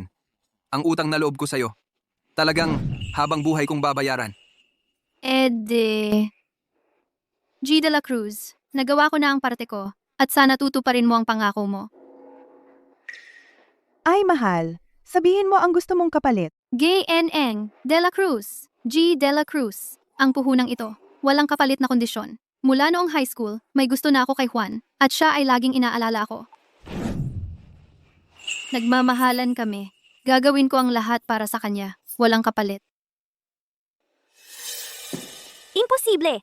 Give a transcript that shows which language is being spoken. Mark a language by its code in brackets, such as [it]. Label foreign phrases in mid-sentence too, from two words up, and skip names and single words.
[tl] Ang utang na loob ko sa'yo. Talagang habang buhay kong babayaran. G. De La Cruz, nagawa ko na ang parte ko, at sana tutuparin mo ang pangako mo. Ay mahal, sabihin mo ang gusto mong kapalit. Gay N. De La Cruz. G. De La Cruz. Ang puhunang ito, walang kapalit na kondisyon. Mula noong [en] high school, [tl] may gusto na ako kay Juan, at siya ay laging inaalala ako. Nagmamahalan kami. Gagawin ko ang lahat para sa kanya. Walang kapalit. Imposible!